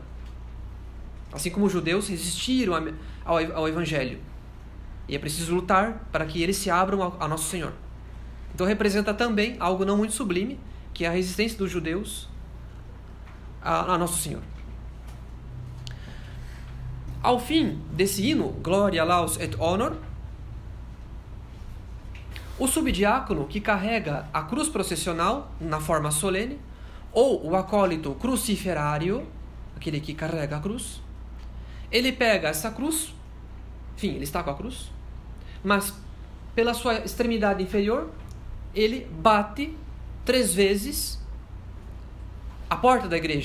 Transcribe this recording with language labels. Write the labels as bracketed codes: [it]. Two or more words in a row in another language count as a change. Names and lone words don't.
[pt] Assim como os judeus resistiram ao Evangelho. E é preciso lutar para que eles se abram a Nosso Senhor. Então representa também algo não muito sublime, que é a resistência dos judeus a Nosso Senhor. Ao fim desse hino, [la] Gloria, laus et honor, [pt] o subdiácono que carrega a cruz processional na forma solene, ou o acólito cruciferário, aquele que carrega a cruz, ele pega essa cruz, enfim, ele está com a cruz, mas pela sua extremidade inferior, ele bate 3 vezes a porta da igreja.